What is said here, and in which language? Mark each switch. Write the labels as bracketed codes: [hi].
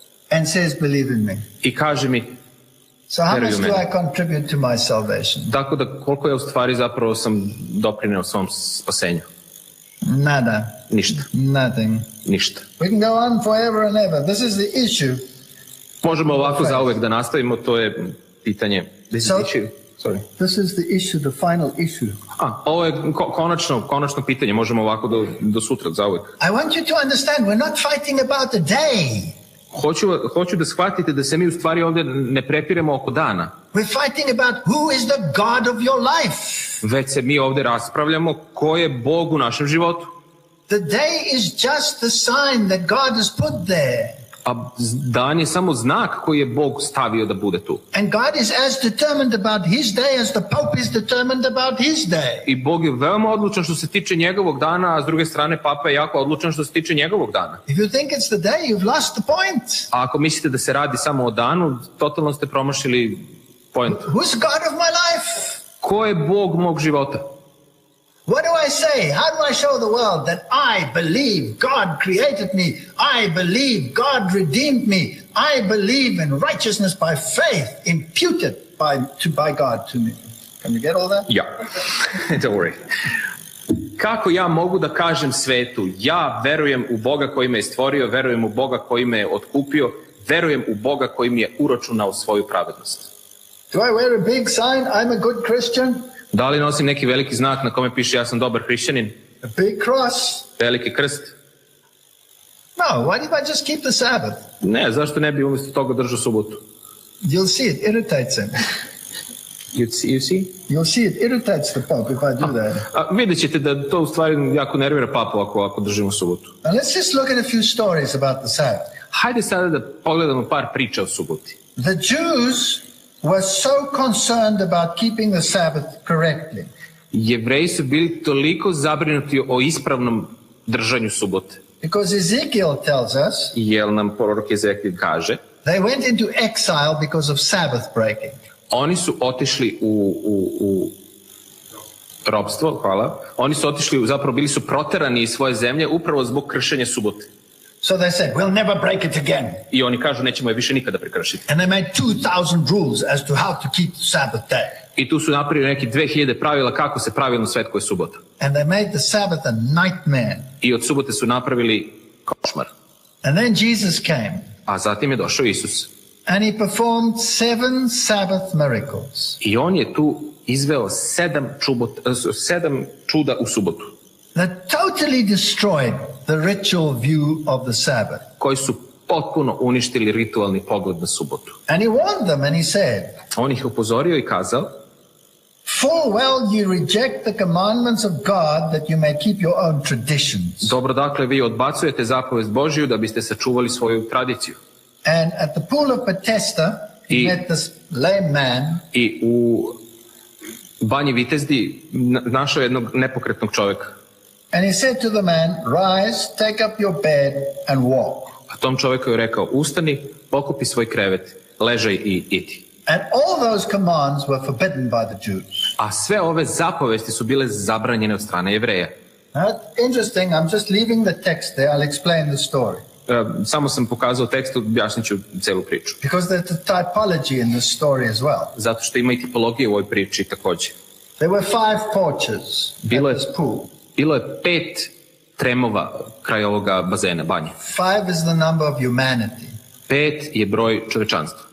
[en] and says, believe in me. [sr] i kaže mi, [en] So how [sr] Veruj [en] much [sr] u [en] do [sr] mene. [en] I contribute to my salvation? [sr] tako da koliko je u stvari zapravo sam doprineo svom spasenju? [es] Nada. [sr] Ništa. [en] Nothing. [sr] Ništa. [en] We can go on forever and ever. This is the issue. [sr] Možemo ovako zauvek da nastavimo, to je pitanje. [en] This is the issue, the final issue. [sr] Ovo je konačno pitanje, možemo ovako do sutra, zauvek. [en] I want you to understand, we're not fighting about the day. [sr] Hoću da shvatite da se mi u stvari ovdje ne prepiremo oko dana. [en] We're fighting about who is the God of your life. [sr] Već se mi ovdje raspravljamo ko je Bog u našem životu. [en] The day is just the sign that God has put there. [sr] A dan je samo znak koji je Bog stavio da bude tu. [en] And God is as determined about his day as the Pope is determined about his day. [sr] I Bog je veoma odlučan što se tiče njegovog dana, a s druge strane Papa je jako odlučan što se tiče njegovog dana. [en] If you think it's the day, you've lost the point. [sr] A ako mislite da se radi samo o danu, totalno ste promašili point. [en] Who's God of my life? [sr] Ko je Bog mog života? [en] What do I say? How do I show the world that I believe God created me? I believe God redeemed me. I believe in righteousness by faith imputed by God to me. Can you get all that? Ja. Don't worry. [sr] Kako ja mogu da kažem svetu, ja verujem u Boga koji me je stvorio, verujem u Boga koji me je otkupio, verujem u Boga koji mi je uračunao svoju pravednost. [en] Do I wear a big sign? I'm a good Christian? [sr] Da li nosim neki veliki znak na kome piše ja sam dobar hrišćanin? [en] A big cross? [sr] Veliki krst? [en] No, why did I just keep the Sabbath? [sr] Ne, zašto ne bi umjesto toga držao subotu? [en] You'll see it irritates him. You see? You'll see it irritates the Pope if I do that. [sr] Vidjet ćete da to u stvari jako nervira Papu ako držimo subotu. [en] Now let's just look at a few stories about the Sabbath. [sr] Hajde sada da pogledamo par priča o suboti. [en] The Jews were so concerned about keeping the Sabbath correctly. [sr] Jevreji su bili toliko zabrinuti o ispravnom držanju subote. [en] Because Ezekiel tells us [sr] Jer nam prorok Ezekijel kaže, [en] they went into exile because of Sabbath breaking. [sr] oni su otišli u ropstvo, hvala. Oni su otišli, zapravo bili su proterani iz svoje zemlje upravo zbog kršenja subote. [en] So they said, we'll never break it again. [sr] I oni kažu nećemo je više nikada prekršiti. [en] And they made 2,000 rules as to how to keep the Sabbath day. [sr] I tu su napravili neki 2000 pravila kako se pravilno svetkuje subota. [en] And they made the Sabbath a nightmare. [sr] I od subote su napravili košmar. [en] And then Jesus came. [sr] A zatim je došao Isus. [en] And he performed 7 Sabbath miracles. [sr] I on je tu izveo 7 čuda u subotu. [en] That totally destroyed the ritual view of the Sabbath. [sr] Koji su potpuno uništili ritualni pogled na subotu. [en] And he warned them and he said, [sr] On ih upozorio i kazao, [en] full well you reject the commandments of God that you may keep your own traditions. [sr] dobro, dakle, vi odbacujete zapovest Božju da biste sačuvali svoju tradiciju. [en] And at the pool of Bethesda, he met this lame man. [sr] I u banji Vitezdi našao jednog nepokretnog čovjeka. [en] And he said to the man, rise, take up your bed and walk. [sr] A tom čovjeku je rekao, ustani, pokupi svoj krevet, ležaj i idi. [en] And all those commands were forbidden by the Jews. [sr] A sve ove zapovesti su bile zabranjene od strane Jevreja. [en] Now, interesting, I'm just leaving the text there, I'll explain the story. [sr] Samo sam pokazao tekst, objasnit ću celu priču. [en] Because there's a typology in this story as well. [sr] Zato što ima i tipologije u ovoj priči također. [en] There were 5 porches at this pool. [sr] Bilo je 5 tremova kraj ovoga bazena, banje. [en] 5 is the number of humanity. [sr] 5 je broj čovečanstva.